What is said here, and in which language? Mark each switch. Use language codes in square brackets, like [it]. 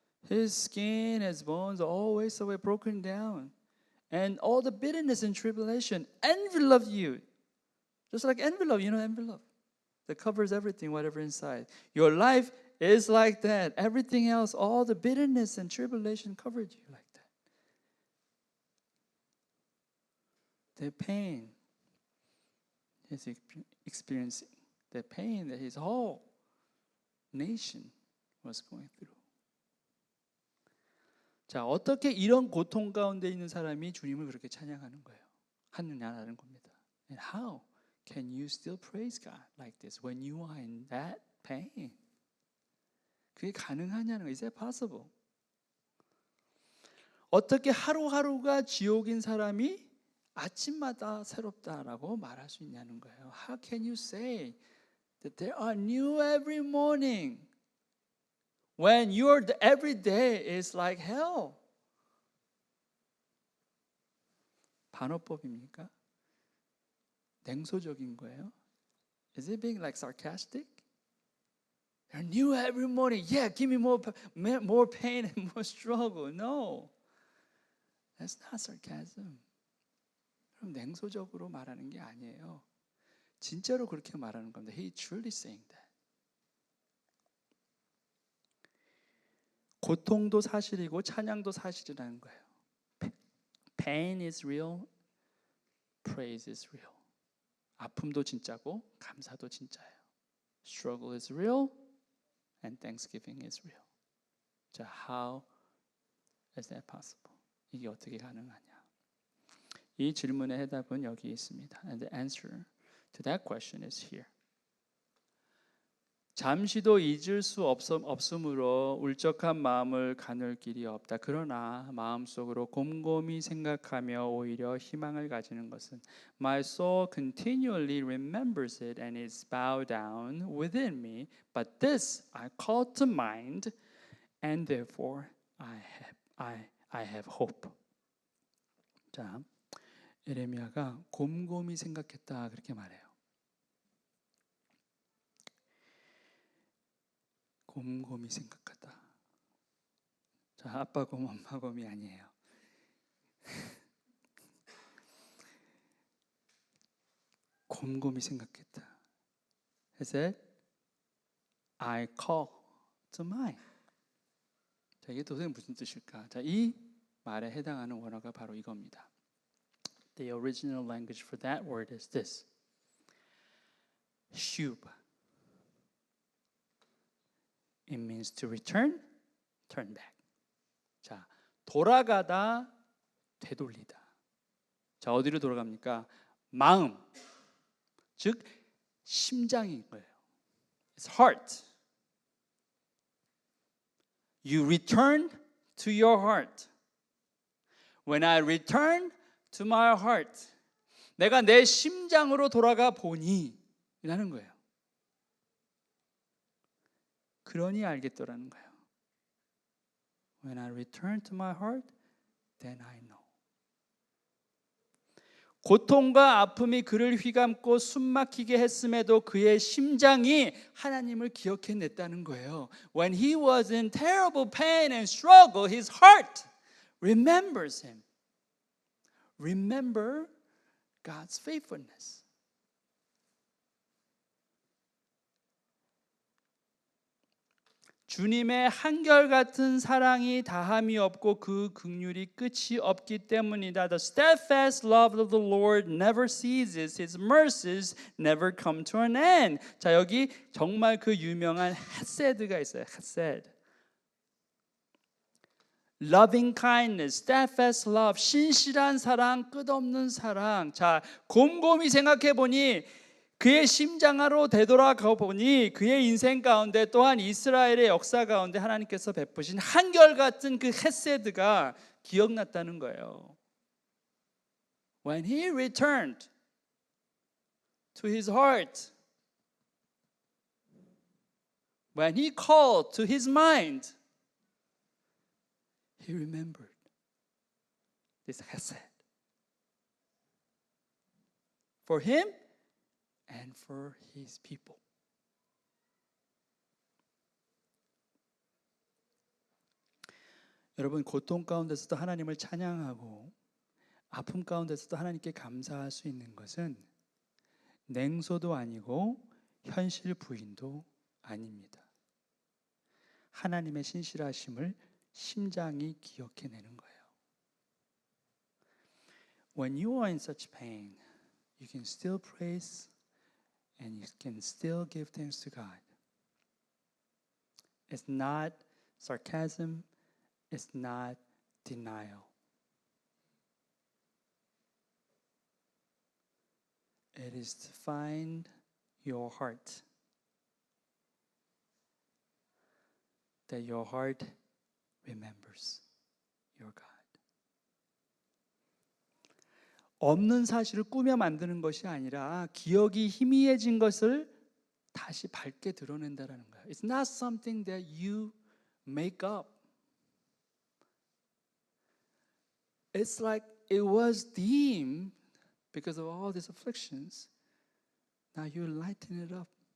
[en] His skin, his bones, always so broken down, and all the bitterness and tribulation envelop you, just like envelope. You know, envelope that covers everything, whatever inside. Your life is like that. Everything else, all the bitterness and tribulation covered you like that. The pain he's experiencing, the pain that his whole nation was going through. [ko] 자, 어떻게 이런 고통 가운데 있는 사람이 주님을 그렇게 찬양하는 거예요? 하느냐라는 겁니다. [en] And how can you still praise God like this when you are in that pain? [ko] 그게 가능하냐는 거예요. [en] Is that possible? [ko] 어떻게 하루하루가 지옥인 사람이 아침마다 새롭다라고 말할 수 있냐는 거예요. [en] How can you say that there are new every morning when your every day is like hell? [ko] 반어법입니까? 냉소적인 거예요? [en] Is it being like sarcastic? They're new every morning. Yeah, give me more pain and more struggle. No, that's not sarcasm. [ko] 그럼 냉소적으로 말하는 게 아니에요. 진짜로 그렇게 말하는 겁니다. [en] He truly saying that. [ko] 고통도 사실이고 찬양도 사실이라는 거예요. [en] Pain is real, praise is real. [ko] 아픔도 진짜고 감사도 진짜예요. [en] Struggle is real, and thanksgiving is real. [ko] 자, [en] how is that possible? [ko] 이게 어떻게 가능하냐? 이 질문의 해답은 여기 있습니다. [en] And the answer to that question is here. [ko] 잠시도 잊을 수 없으므로 울적한 마음을 가눌 길이 없다. 그러나 마음속으로 곰곰이 생각하며 오히려 희망을 가지는 것은 [en] My soul continually remembers it and is bowed down within me. But this I call to mind, and therefore I have hope. [ko] 자, 에레미야가 곰곰이 생각했다 그렇게 말해요. 곰곰이 생각하다. 자, 아빠 곰, 엄마 곰이 아니에요. 곰곰이 생각했다. [en] He said, I call to mind. [ko] 자, 이게 도대체 무슨 뜻일까? 자, 이 말에 해당하는 원어가 바로 이겁니다. [en] The original language for that word is this. Shub. It means to return, turn back. [ko] 자, 돌아가다, 되돌리다. 자, 어디로 돌아갑니까? 마음, 즉 심장인 거예요. [en] It's heart. You return to your heart. When I return to my heart, [ko] 내가 내 심장으로 돌아가 보니 라는 거예요. 그러니 알겠더라는 거예요. [en] When I return to my heart, then I know. [ko] 고통과 아픔이 그를 휘감고 숨막히게 했음에도 그의 심장이 하나님을 기억해냈다는 거예요. [en] When he was in terrible pain and struggle, his heart remembers him. Remember God's faithfulness. [ko] 주님의 한결같은 사랑이 다함이 없고 그 긍휼이 끝이 없기 때문이다. [en] The steadfast love of the Lord never ceases. His mercies never come to an end. [ko] 자, 여기 정말 그 유명한 헤세드가 있어요. 헤세드. [en] Loving kindness, steadfast love, [ko] 신실한 사랑, 끝없는 사랑. 자, 곰곰이 생각해 보니 그의 심장으로 되돌아가 보니 그의 인생 가운데 또한 이스라엘의 역사 가운데 하나님께서 베푸신 한결같은 그 헤세드가 기억났다는 거예요. [en] When he returned to his heart, when he called to his mind, he remembered this hesed. For him and for his people. [ko] 여러분, 고통 가운데서도 하나님을 찬양하고 아픔 가운데서도 하나님께 감사할 수 있는 것은 냉소도 아니고 현실 부인도 아닙니다. 하나님의 신실하심을 심장이 기억해내는 거예요. [en] When you are in such pain, you can still praise and you can still give thanks to God. It's not sarcasm, it's not denial. It is to find your heart. That your heart remembers your God. [ko] 없는 사실을 꾸며 만드는 것이 아니라 기억이 희미해진 것을 다시 밝게 드러낸다라는 거예요. [en] It's not something that you make up. It's like it was dim because of all these afflictions. Now you lighten it up.